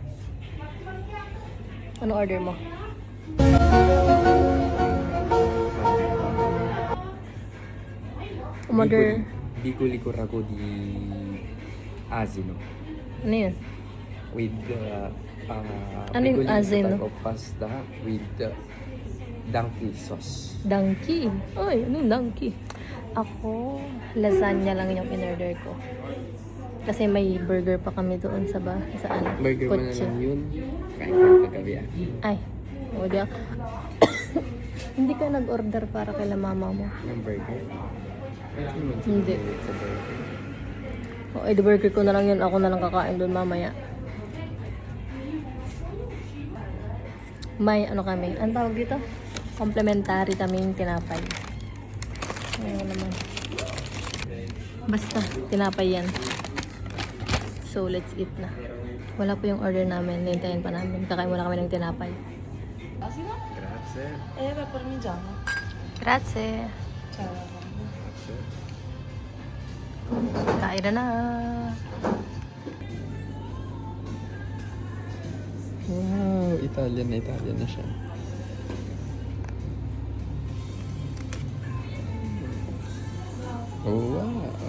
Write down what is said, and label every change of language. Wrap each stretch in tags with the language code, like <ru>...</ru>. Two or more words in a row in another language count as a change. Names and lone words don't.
<tl>Ano order mo? Umorder.</tl> <it>Bicoli Coraco di Asino.</it> <tl>Ano yun? With Ano yung Bicoli Asino?</tl> <en>type of pasta with donkey sauce. Donkey.</en> <tl>Ay, anong donkey? Ako, lasagna lang yung in-order ko. Kasi may burger pa kami doon sa ano, Burger mo na kotse. lang yun. Kain ka kagabi ah. Ay, o di ako. Hindi ka nag-order para kay mama mo. Ng burger. Wala naman Hindi. sa burger. O, eh,</tl> <en>the burger</en> <tl>ko na lang yun. Ako na lang kakain doon mamaya. May ano kami. Ang tawag dito? Complimentary kaming tinapay. Ano naman. Basta, tinapay yan.</tl> <en>So, let's eat na.</en> <tl>Wala po yung order namin. Hintayin pa namin. Kakain muna kami ng tinapay.</tl> <it>Grazie. Per parmigiano. Grazie. Ciao.</it> <tl>Kain na na. Wow, Italian na siya. Oh, wow.</tl>